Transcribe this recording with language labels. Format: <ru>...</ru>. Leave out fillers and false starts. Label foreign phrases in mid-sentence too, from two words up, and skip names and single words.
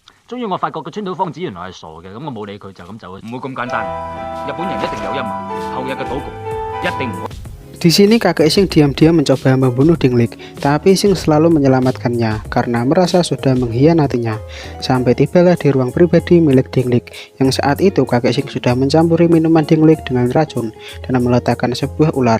<yue>終於我發覺個川島芳子原來係傻嘅，咁我冇理佢就咁走。唔會咁簡單，日本人一定有陰謀，後日嘅賭局一定唔會。</yue> <id>Di sini kakek Sing diam-diam mencoba membunuh Dinglik, tapi Sing selalu menyelamatkannya karena merasa sudah mengkhianatinya. Sampai tibalah di ruang pribadi milik Dinglik, yang saat itu kakek Sing sudah mencampuri minuman Dinglik dengan racun dan meletakkan sebuah ular.</id>